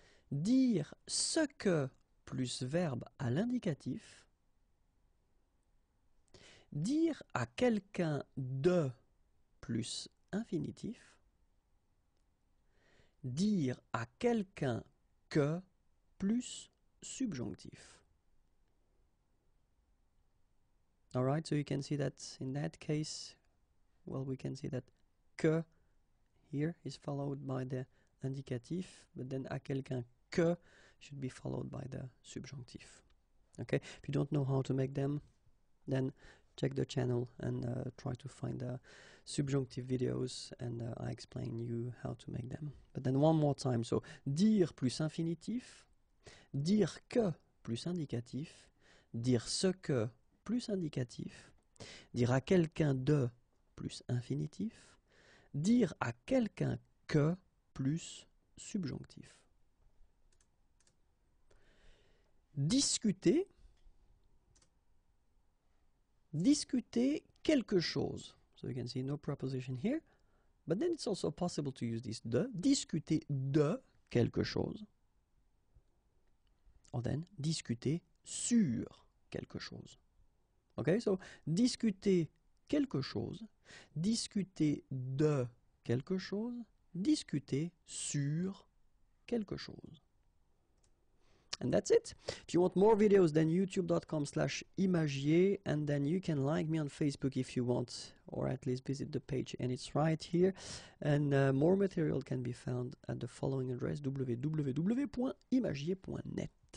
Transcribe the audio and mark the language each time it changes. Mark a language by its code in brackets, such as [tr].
[fr] Dire ce que plus verbe à l'indicatif. Dire à quelqu'un de plus infinitif. Dire à quelqu'un que plus subjonctif. [en] All right, so you can see that in that case, well, we can see that que here is followed by the indicatif, but then [fr] à quelqu'un que [en] should be followed by the subjunctive. Okay, if you don't know how to make them, then check the channel and try to find the subjunctive videos, and I explain you how to make them. But then one more time, so [fr] dire plus infinitif, dire que plus indicatif, dire ce que plus indicatif, dire à quelqu'un de plus infinitif, dire à quelqu'un que plus subjonctif. Discuter, discuter quelque chose. [en] So you can see no preposition here, but then it's also possible to use this de, [fr] discuter de quelque chose, [en] or then [fr] discuter sur quelque chose. Okay, so discuter quelque chose, discuter de quelque chose, discuter sur quelque chose. [en] And that's it. If you want more videos, then youtube.com/imagier, and then you can like me on Facebook if you want, or at least visit the page, and it's right here. And more material can be found at the following address, www.imagier.net.